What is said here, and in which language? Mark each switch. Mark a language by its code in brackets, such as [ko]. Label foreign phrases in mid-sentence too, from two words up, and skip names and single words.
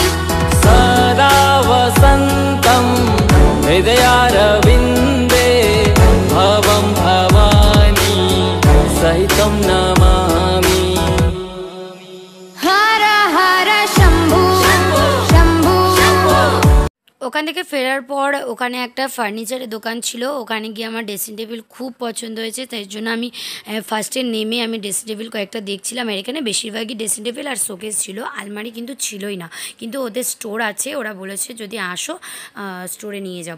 [sa] सदा वसन्तं हृदयारविन्दे भवं भवानी सहितं नमामि। हर हर शम्भो शम्भो [bn] ওখান থেকে ফেরার পর ওখানে একটা ফার্নিচারের দোকান ছিল, ওখানে গিয়ে আমার [en] dressing table [bn] খুব পছন্দ হয়েছে, তাই জন্য আমি ফার্স্টে নেমে আমি [en] dressing table [bn] কয়েকটা দেখছিলাম। আর এখানে বেশিরভাগই [en] dressing table [bn] আর শোকেস ছিল, আলমারি কিন্তু ছিলই না। কিন্তু ওদের স্টোর আছে, ওরা বলেছে যদি আসো স্টোরে নিয়ে যাব।